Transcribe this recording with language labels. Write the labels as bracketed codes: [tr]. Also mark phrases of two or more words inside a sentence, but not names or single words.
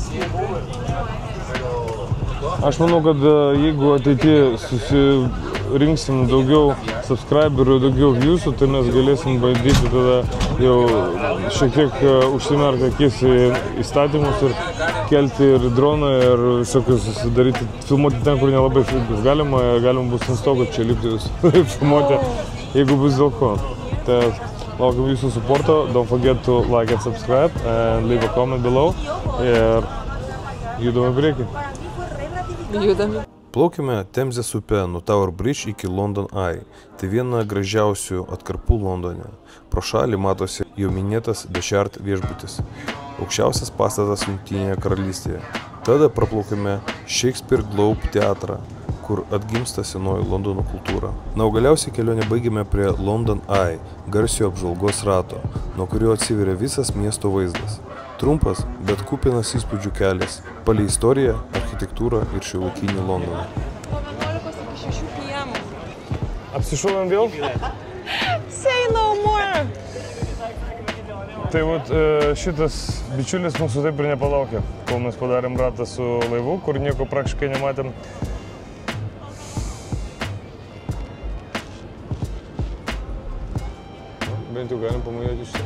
[lt] Aš manau, kad jeigu ateityje susirinksim daugiau subscriberių, daugiau viewsų, tai mes galėsim bandyti tada jau šiek tiek užsimerkti akis į įstatymus ir kelti ir droną ir visokius daryti, filmuoti ten, kur nelabai galima bus ant stogo čia lipti filmuoti, jeigu bus dėl ko. Tai laukiam jūsų supporto, [en] don't forget to like and subscribe and leave a comment below [lt] ir judame į priekį. Judame. Plaukime Temzės upe nuo Tower Bridge iki London Eye. Tai viena gražiausių atkarpų Londone. Pro šalį matosi jau minėtas The Shard viešbutis. Aukščiausias pastatas Jungtinėje karalystėje. Tada praplaukime Shakespeare Globe teatrą, kur atgimsta senoji Londono kultūra. Na, o galiausiai kelionę baigėme prie London Eye, garsiojo apžvalgos rato, nuo kurio atsiveria visas miesto vaizdas. Trumpas, bet kupinas įspūdžių kelias, palei istoriją, architektūrą ir šiuolaikinį Londoną. Nuo 11 iki 6 p.m. Apsišovėm vėl? [en] Say no more! [lt] Tai vat šitas bičiulis mūsų taip ir nepalaukė, kol mes padarėm ratą su laivu, kur nieko praktiškai nematėm. Bent jau galim pamajoti iš čia.